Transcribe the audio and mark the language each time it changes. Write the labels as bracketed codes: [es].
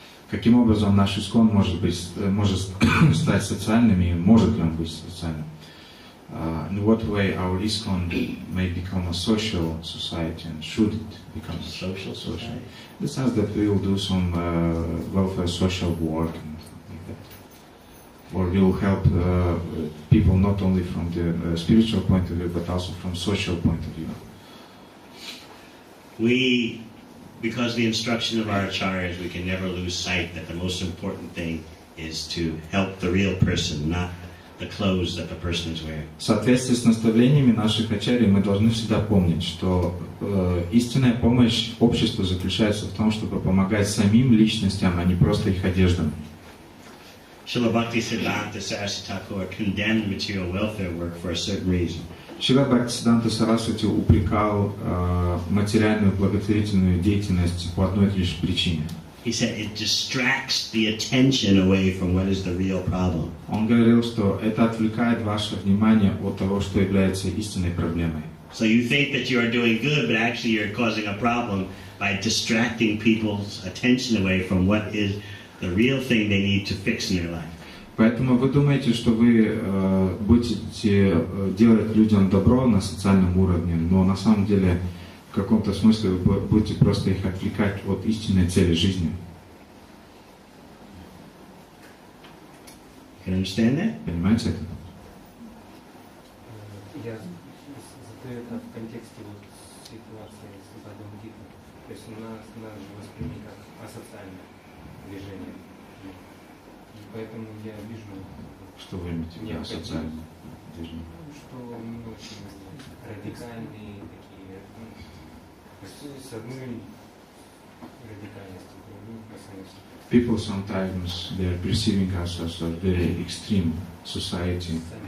[ru] Каким образом наш ИСККОН может стать социальным и может ли он быть социальным? [en] In what way our ISKCON may become a social society and should it become a social society? In the sense that we will do some welfare social work and something like that. Or we will help people not only from the spiritual point of view but also from social point of view. Because the instruction of our acharyas, we can never lose sight that the most important thing is to help the real person, not the clothes that the person is wearing. [ru] В соответствии с наставлениями наших ачарьи мы должны всегда помнить, что истинная помощь обществу заключается в том, чтобы помогать самим личностям, а не просто их одеждам. [en] Srila Bhaktivеданты Свами condemned material welfare work for a certain reason. [ru] Шрила Бхактиведанты Свами упрекал материальную благотворительную деятельность по одной лишь причине. [en] He said it distracts the attention away from what is the real problem. [ru] Он говорил, что это отвлекает ваше внимание от того, что является истинной проблемой. [en] So you think that you are doing good, but actually you're causing a problem by distracting people's attention away from what is the real thing they need to fix in their life. [ru] Поэтому вы думаете, что вы будете делать людям добро на социальном уровне, но на самом деле в каком-то смысле вы будете просто их отвлекать от истинной цели жизни. [en] Can you understand that? [ru] Понимаете это? Я задаю это в контексте вот ситуации с Бхагавад-гитой. То есть нас же восприняли как асоциальное движение. И поэтому я вижу... Что вы имеете в виду асоциальное движение? Что мы очень радикальные такие, с одной радикальностью, с другой красавицей. [en] People sometimes they are perceiving us as a very extreme society.